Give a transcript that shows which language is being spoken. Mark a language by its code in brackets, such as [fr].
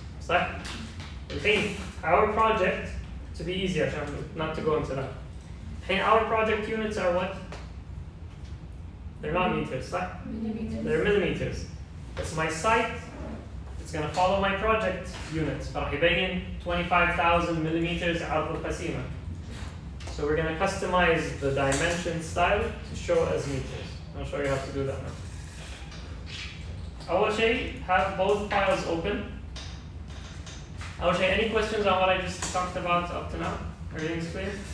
[ar] صح؟ الحين, [en] our project, to be easier, عشان not to go into that. الحين, our project units are what? They're not meters, صح? They're millimeters. It's my site. It's going to follow my project units. [ar] فراح يبين 25,000 millimeters عرض القسيمة. [en] So we're going to customize the dimension style to show as meters. I'll show you how to do that now. [ar] أول شيء, [en] have both files open. أول شيء, any questions on what I just talked about up to now? Everything's clear?